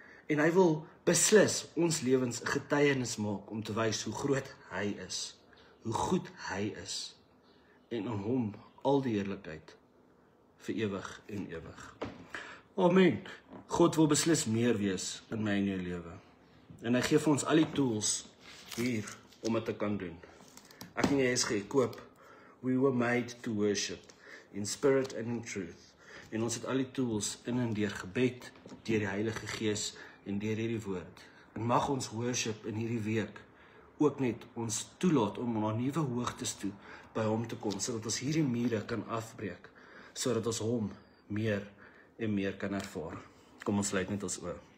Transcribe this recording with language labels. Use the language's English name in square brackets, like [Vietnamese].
[Afrikaans] En hy wil beslis ons lewens 'n getuienis maak om te wys hoe groot hy is, hoe goed hy is, en aan hom al die heerlikheid vir ewig en ewig. Amen. God wil beslis meer wees in my en jou lewe. En hy gee vir ons al die tools hier om dit te kan doen. Ek en jy is gekoop. [English] We were made to worship in spirit and in truth. [Afrikaans] En ons het al die tools in en deur gebed, deur die Heilige Gees en deur hierdie woord. En mag ons worship in hierdie week ook net ons toelaat om na nuwe hoogtes toe by hom te kom, sodat ons hierdie mure kan afbreek, sodat ons hom meer en meer kan ervaar. Kom ons sluit net ons oë.